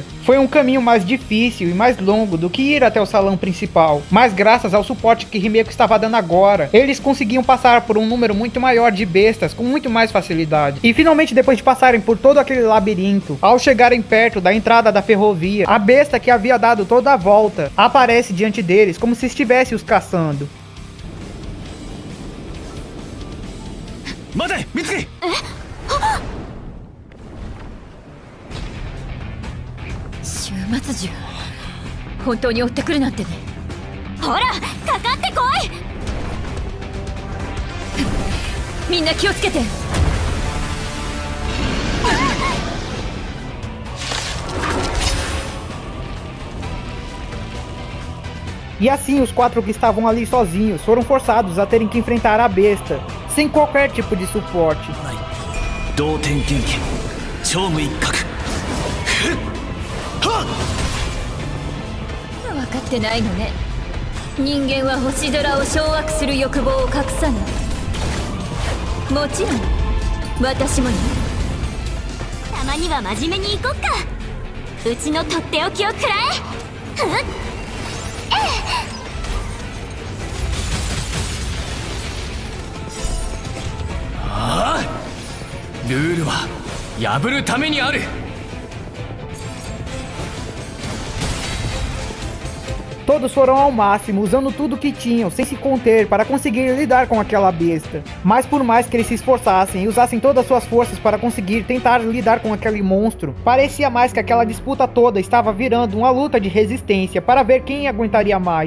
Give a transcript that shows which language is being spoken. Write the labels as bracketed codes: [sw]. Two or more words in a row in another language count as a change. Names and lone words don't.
[pt] Foi um caminho mais difícil e mais longo do que ir até o salão principal, mas graças ao suporte que Himeko estava dando agora, eles conseguiam passar por um número muito maior de bestas com muito mais facilidade. E finalmente, depois de passarem por todo aquele labirinto, ao chegarem perto da entrada da ferrovia, a besta que havia dado toda a volta aparece diante deles como se estivesse os caçando. [ja] 待て美月。終末獣本当に追ってくるなんてね。ほらかかってこい。みんな気をつけて。 [pt] E assim, os 4 que estavam ali sozinhos foram forçados a terem que enfrentar a besta, sem qualquer tipo de suporte. 同点元気超無一角。 [ja] 分かってないのね。人間は星空を掌握する欲望を隠さない。もちろん私もね。たまには真面目に行こっか。うちのとっておきを食らえ。ああ、ルールは破るためにある。 [pt] Todos foram ao máximo, usando tudo que tinham, sem se conter, para conseguir lidar com aquela besta. Mas por mais que eles se esforçassem e usassem todas as suas forças para conseguir tentar lidar com aquele monstro, parecia mais que aquela disputa toda estava virando uma luta de resistência para ver quem aguentaria mais.